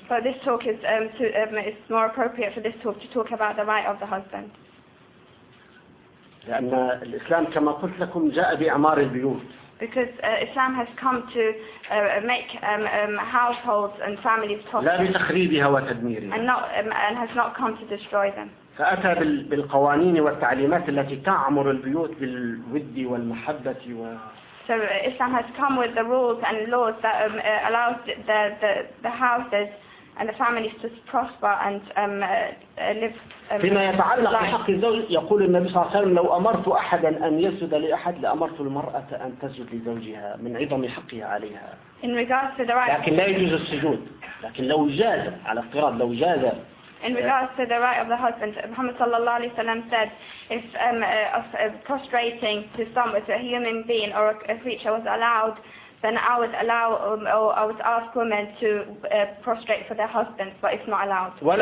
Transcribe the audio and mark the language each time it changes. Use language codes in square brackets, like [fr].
[en] But this talk is it's more appropriate for this talk to talk about the right of the husband. [ar] لأن الإسلام كما قلت لكم جاء بإعمار البيوت. [en] Because Islam has come to make households and families toxic. [ar] لا بتخريبها وتدميرها. [en] And has not come to destroy them. [ar] فأتى بالقوانين والتعليمات التي تعمر البيوت بالود والمحبة و. [en] So Islam has come with the rules and laws that allows the houses and the families to prosper and live. [ar] فيما يتعلق بحق الزوج يقول النبي صلى الله عليه وسلم لو أمرت أحدا أن يسجد لأحد لأمرت المرأة أن تسجد لزوجها من عظم حقها عليها. [en] In regards to the right. [ar] لكن لا يجوز السجود. لكن لو جاز على افتراض لو جاز. [en] In regards to the right of the husband, Muhammad sallallahu alaihi wasallam said, if prostrating to someone, to a human being or a creature was allowed, then I would allow or I would ask women to prostrate for their husbands, but it's not allowed.